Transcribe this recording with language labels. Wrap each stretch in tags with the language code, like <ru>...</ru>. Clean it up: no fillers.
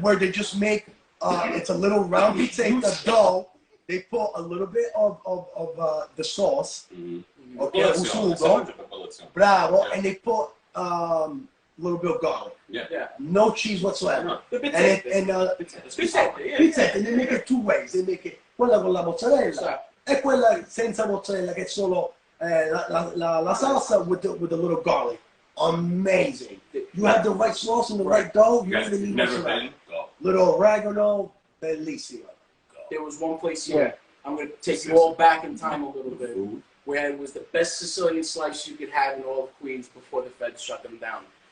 <en>where they just make it's a little round pizzetta dough. They put a little bit of the sauce. Okay,</en> <it>un sugo.</it> <en>Bravo, and they put a little bit of garlic. Yeah. No cheese whatsoever. The And pizzette, pizzette, and they make it two ways. They make it</en> <it>quella con la mozzarella e quella senza mozzarella che è solo la salsa</it> <en>with the little garlic. Amazing. You have the right sauce and the right dough. You really need mozzarella. Little oregano, bellissimo. There was one place here. I'm going to take you all back in time a little bit, where it was the best Sicilian slice you could have in all of Queens before the feds shut them down.</en>